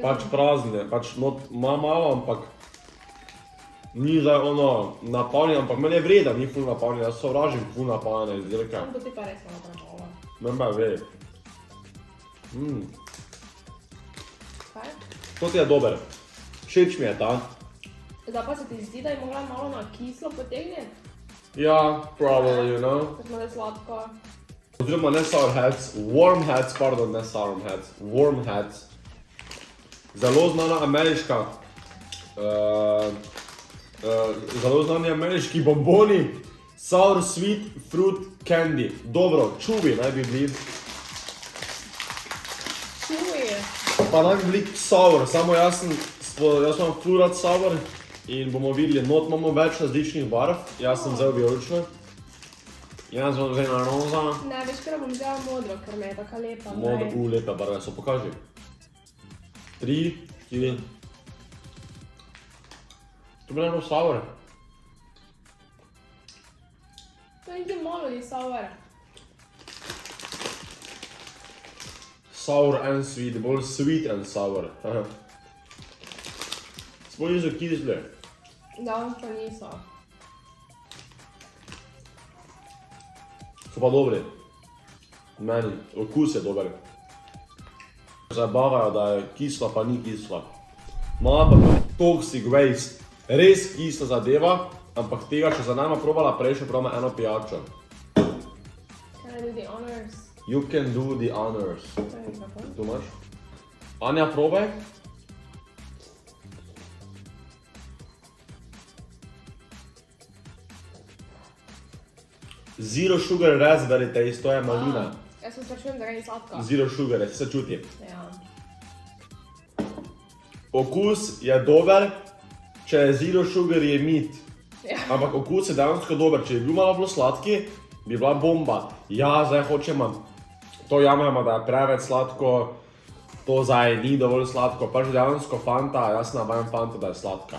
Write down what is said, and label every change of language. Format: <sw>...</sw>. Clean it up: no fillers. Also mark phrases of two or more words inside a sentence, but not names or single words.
<sl>Pač prazne, pač not ima malo, ampak ni zdaj ono napaljen, ampak meni je vreden, ni ful napaljen, jaz sovražim ful napaljene izdelke. Samo to ti pa res malo premalo. Meni pa je ve. Kaj? To ti je dober. Všeč mi je ta. Zdaj pa se ti zdi, da je mogla malo na kislo potegniti? Ja,</sl> <en>probably, you know.</en> <sl>Ker smo da sladko. Oziroma ne</sl> <en>sour hats, warm hats,</en> <sl>pardon, ne</sl> <en>sour hats, warm hats.</en> <sl>Zelo znana ameriška, zelo znani ameriški bomboni,</sl> <en>sour sweet fruit candy.</en> <sl>Dobro, čuvi naj bi bili. Čuj. Pa naj bi bili sour, samo jaz sem ful rad sour in bomo videli, not imamo več različnih barv, jaz sem vzel vijolično. Jaz bom vzel roza. Ne, veš, ker bom vzela modro, ker me je taka lepa. Modro, lepe barve so, pokaži. 3, 4. To bi bilo sour. To je nekaj malo ni sour.</sl> <en>Sour and sweet,</en> <sl>bolj</sl> <en>sweet and sour.</en> <sl>Sploh niso kisle. Danes pa niso. So pa dobri. Meni, okus je dober. Zabavajo, da je kisla, pa ni kisla. Malo pa</sl> <en>toxic waste.</en> <sl>Res kisla zadeva, ampak tega, če za nama probala prej, še probamo eno pijačo.</sl> <en>Can I do the honors? You can do the honors.</en> <sl>To je mikrofon. Tu imaš? Anja, probaj.</sl> <en>Zero sugar raspberry taste,</en> <sl>to je malina. Jaz se sprašujem, zakaj ni sladka.</sl> <en>Zero sugar,</en> <sl>se čuti. Ja. Okus je dober, če je</sl> <en>zero sugar</en> <sl>je mit. Ja. Ampak okus je dejansko dober, če bi bil malo bolj sladki, bi bila bomba. Ja, zdaj hočemo, to jamemo, da je preveč sladko, to zdaj ni dovolj sladko, pač dejansko Fanta, jaz navajam Fanta, da je sladka.</sl>